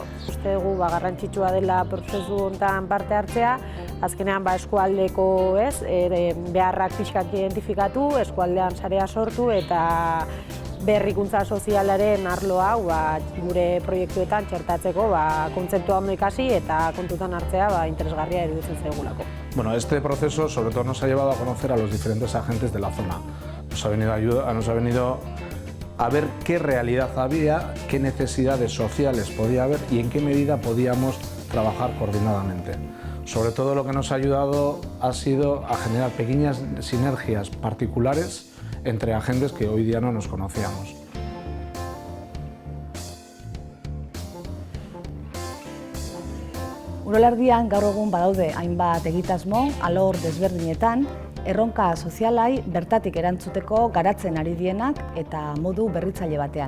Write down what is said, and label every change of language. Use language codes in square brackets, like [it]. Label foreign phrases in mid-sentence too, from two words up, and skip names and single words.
[eu] Uste dugu garrantzitsua dela prozesu honetan parte hartzea, azkenean eskualdeko beharrak pixkak identifikatu, eskualdean sarea sortu eta berrikuntza sozialaren arlo hau gure proiektuetan txertatzeko kontzeptua ondo ikasi eta kontutan hartzea interesgarria iruditzen zaigulako. [es] Bueno, este proceso sobre todo nos ha llevado a conocer a los diferentes agentes de la zona. Nos ha venido a ver qué realidad había, qué necesidades sociales podía haber y en qué medida podíamos trabajar coordinadamente. Sobre todo lo que nos ha ayudado ha sido a generar pequeñas sinergias particulares entre agentes que hoy día no nos conocíamos. [eu] Urola Erdian gaur egun badaude hainbat egitasmo alor desberdinetan, erronka sozialai bertatik erantzuteko garatzen ari dienak eta modu berritzaile batean.